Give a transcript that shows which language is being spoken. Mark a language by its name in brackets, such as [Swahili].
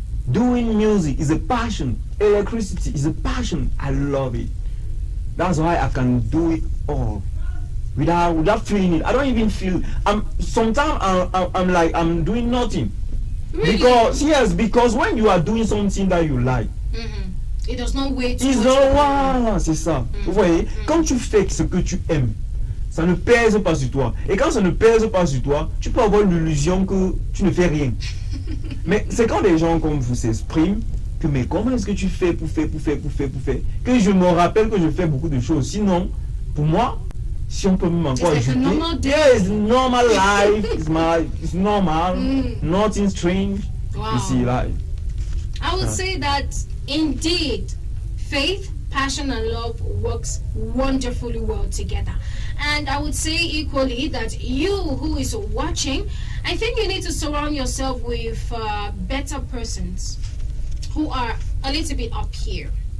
[English] Doing music is a passion. Electricity is a passion. I love it. That's why I can do it all without feeling it. I don't even feel. Sometimes I'm like I'm doing nothing. Really? Because when you are doing something that you like, it does not wait. [French] ils ont voilà, c'est ça. Vous voyez, quand tu fais ce que tu aimes, ça ne pèse pas sur toi. Et quand ça ne pèse pas sur toi, tu peux avoir l'illusion que tu ne fais rien. Mais c'est quand des gens comme vous s'expriment, que mais comment est-ce que tu fais pour faire, que je me rappelle que je fais beaucoup de choses. Sinon, pour moi, si on peut même encore [English] It's like a [French] ajouter, [English] normal day. yeah, it's normal life, it's normal, nothing strange. Wow. You see, like, I would say that indeed, faith, passion, and love works wonderfully well together. And I would say equally that you who is watching, I think you need to surround yourself with better persons who are a little bit up here.